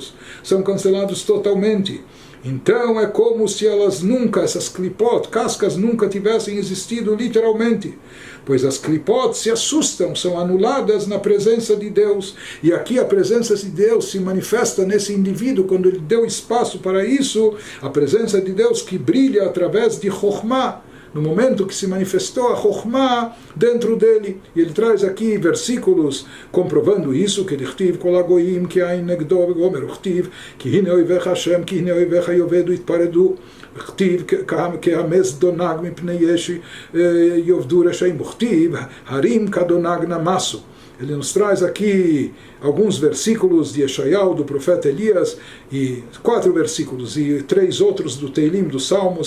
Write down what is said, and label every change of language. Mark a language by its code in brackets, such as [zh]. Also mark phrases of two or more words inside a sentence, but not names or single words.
[pt] São cancelados totalmente. Então é como se elas nunca, essas klipot, cascas, nunca tivessem existido literalmente, pois as klipot se assustam, são anuladas na presença de Deus, e aqui a presença de Deus se manifesta nesse indivíduo, quando ele deu espaço para isso, a presença de Deus que brilha através de Chokhmah, no momento que se manifestou a Chokhmah dentro dele. E ele traz aqui versículos comprovando isso, que [he] דכתיב כל הגוים כאין נגדו וגומר וכתיב כי הנה אויביך השם כי הנה אויביך יאבדו יתפרדו וכתיב כהמס דונג מפני אש יאבדו רשעים וכתיב הרים כדונג נמסו. [pt] Ele nos traz aqui alguns versículos de Yeshayahu, do profeta Elias, e 4 versículos, e 3 outros do Teilim, dos Salmos.